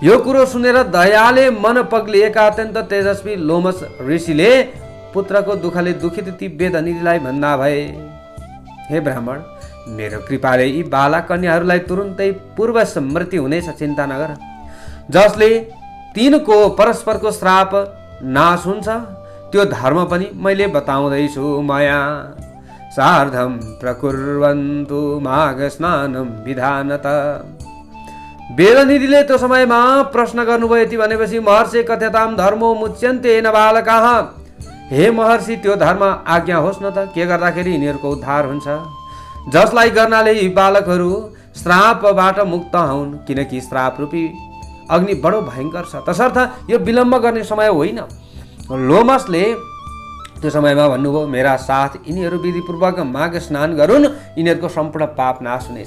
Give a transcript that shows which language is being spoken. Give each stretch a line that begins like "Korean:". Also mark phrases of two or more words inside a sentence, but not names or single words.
Nepali: यो कुरो सुनेर दयाले मन पग्लिएका अत्यन्त तेजस्वी लोमस ऋषिले पुत्रको दुःखले दुखित ती वेदनिधिलाई भन्दा भए, हे ब्राह्मण, मेरो कृपाले यी बाला कन्याहरूलाई तुरुन्तै पूर्व स्मृति हुनेछ, चिन्ता नगर। जसले तिनको परस्परको श्राप नाश हुन्छ त्यो धर्म पनि मैले बताउँदैछु।
Sanskrit: मया सार्धम प्रकुर्वन्तु माघ स्नानम विधानत।
Nepali: वेदनिधिले त्यो समयमा प्रश्न गर्नुभयो। यति भनेपछि
Sanskrit: महर्षि कथ्यताम धर्मो मुच्यन्ते न बालकाः।
Nepali: हे महर्षि, त्यो धर्म आज्ञा होस् न त, के गर्दाखेरि यिनीहरूको उद्धार हुन्छ, जसलाई गर्नाले यी बालकहरू श्रापबाट मुक्त हुन्, किनकि श्राप रूपी अग्नि बडो भयंकर छ। तसर्थ यो विलम्ब गर्ने समय होइन। लोमसले त्यो समयमा भन्नुभयो, मेरा साथ यिनीहरू विधिपूर्वक माघ स्नान गरून्, यिनीहरूको सम्पूर्ण पाप नाश हुनेछ।